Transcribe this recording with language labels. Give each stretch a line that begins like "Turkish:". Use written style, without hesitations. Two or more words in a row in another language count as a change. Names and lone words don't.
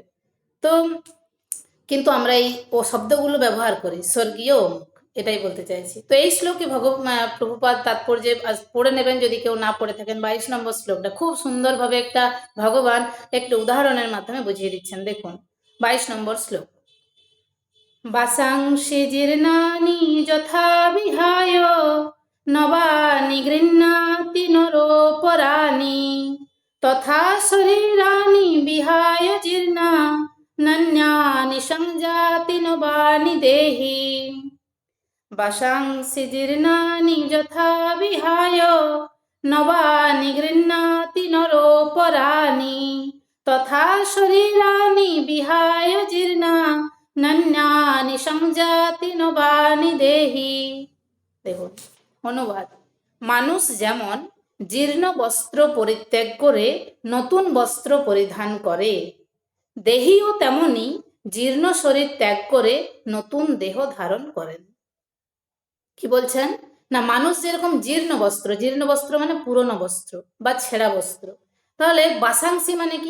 Bangla: তো কিন্তু আমরা এই শব্দগুলো ব্যবহার করি স্বর্গীয় অমুক, এটাই বলতে চাইছি। তো এই শ্লোকে প্রভুপাদ তাৎপর্যে পড়ে নেবেন যদি কেউ না পড়ে থাকেন। 22 নম্বর শ্লোকটা খুব সুন্দরভাবে একটা ভগবান একটা উদাহরণের মাধ্যমে বুঝিয়ে দিচ্ছেন। দেখুন 22 নম্বর শ্লোক।
Sanskrit: वासांसि जीर्णानि यथा विहाय नवानि गृह्णाति नरोपराणि तथा शरीराणि विहाय जीर्णा नान्यानि संजाति नवानि देहि। वासांसि जीर्णानि यथा विहाय नवानि गृह्णाति नरोपराणि तथा शरीराणि विहाय जीर्णा नान्यानि संजाति नवानि देहि।
Bangla: দেখুন অনুবাদ। মানুষ যেমন জীর্ণ বস্ত্র পরিত্যাগ করে নতুন বস্ত্র পরিধান করে, দেহিও তেমনি জীর্ণ শরীর ত্যাগ করে নতুন দেহ ধারণ করেন। কি বলছেন না, মানুষ যেরকম জীর্ণ বস্ত্র মানে পুরনো বস্ত্র বা ছেঁড়া বস্ত্র, তাহলে বাসাংসি মানে কি?